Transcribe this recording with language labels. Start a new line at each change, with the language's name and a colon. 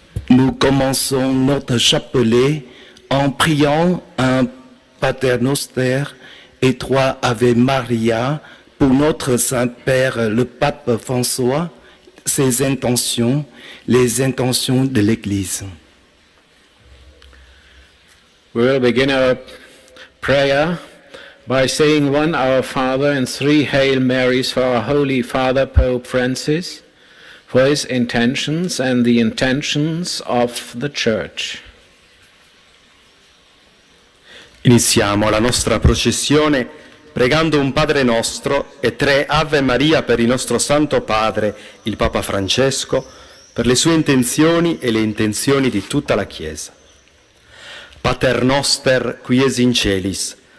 French: Nous commençons notre chapelet en priant un Pater Noster et 3 Ave Maria pour notre Saint-Père, le Pape François, ses intentions, les intentions de l'Église.
English: We will begin our prayer by saying 1 Our Father and 3 Hail Marys for our Holy Father Pope Francis, for his intentions and the intentions of the Church.
Italian: Iniziamo la nostra processione pregando un Padre Nostro e 3 Ave Maria per il nostro Santo Padre, il Papa Francesco, per le sue intenzioni e le intenzioni di tutta la Chiesa.
Latin: Pater noster, qui es in celis,